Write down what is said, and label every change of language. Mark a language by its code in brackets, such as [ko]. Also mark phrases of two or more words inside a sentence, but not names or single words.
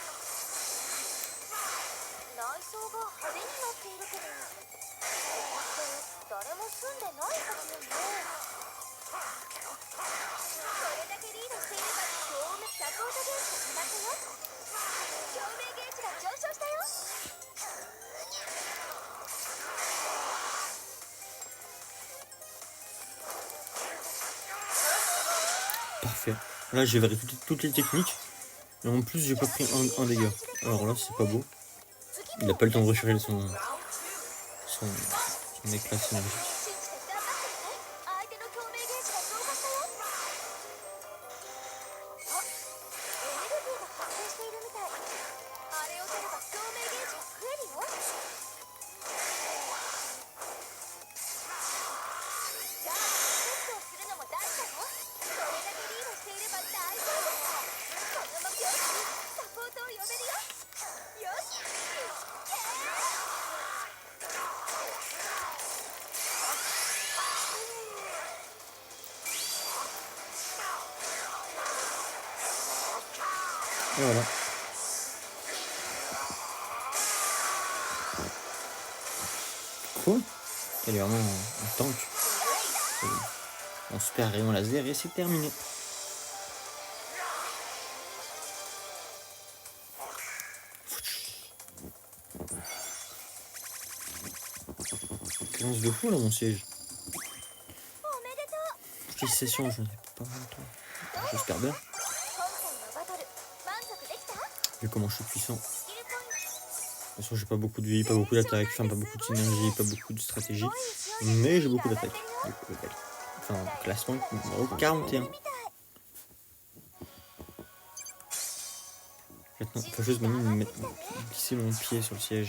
[ja] 内装が派手になっているけど、誰も住んでないはずよね。これだけリードしていればサポートゲージが溜まったよ。共鳴ゲージが上昇したよ。 [fr] Parfait. Là j'ai varié toutes les techniques. Et en plus j'ai pas pris un dégât. Alors là c'est pas beau. Il a pas le temps de recharger son éclat synergique. [ja] 信じて頑張ってね。相手の共鳴ゲージが増加したよ。あ、エネルギーが発生しているみたい。あれを取れば共鳴ゲージが増えるよ。じゃあテストをするのも大事だよ。それだけリードしていれば大丈夫。このままよし、サポートを呼べるよ。よし、イエーイ。 [fr] Et voilà. Quoi? Elle est vraiment en tank. En super rayon laser et c'est terminé. Lance de fou là mon siège. [ja] おめでとう。 [fr] Petite session, je n'ai pas longtemps. J'espère bien. [ja] 今回のバトル満足できた？ [fr] Vu comment je suis puissant. [ja] スキルポイント。 [fr] De toute façon, j'ai pas beaucoup de vie, pas beaucoup d'attaque, enfin pas beaucoup de synergie, pas beaucoup de stratégie. Mais j'ai beaucoup d'attaque. Enfin, classement numéro 41. Maintenant, faut juste maintenant glisser mon pied sur le siège.